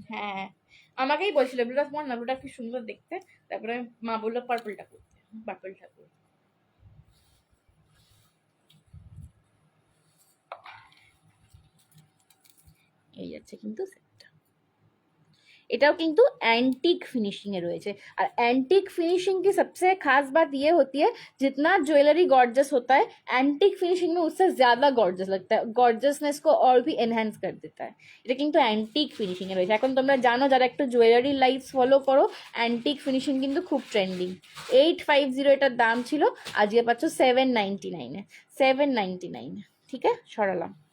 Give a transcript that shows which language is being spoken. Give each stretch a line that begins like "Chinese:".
Bangla: হ্যাঁ আমাকেই বলছিল ব্লুটা তোমার না, ব্লুটা কি সুন্দর দেখতে, তারপরে মা বললো পার্পলটা করতে, পার্পলটা করতে। এই যাচ্ছে কিন্তু সেটটা, এটাও কিন্তু
Hindi: एंटीक फिनिशिंग में
Bangla: রয়েছে।
Hindi: আর एंटीक फिनिशिंग की सबसे खास बात ये होती है, जितना ज्वेलरी गॉर्जस होता है, एंटीक फिनिशिंग में उससे ज्यादा गॉर्जस लगता है, गॉर्जसनेस को और भी एनहांस कर देता है।
Bangla: এটা কিন্তু एंटीक फिनिशिंग এ রয়েছে। এখন তোমরা জানো যারা একটু জুয়েলারি লাইফস ফলো করো, एंटीक फिनिशिंग কিন্তু খুব ট্রেন্ডিং। 850 এটার দাম ছিল, আজকে পাচ্ছ 799 এ, 799, ঠিক আছে সরালাম।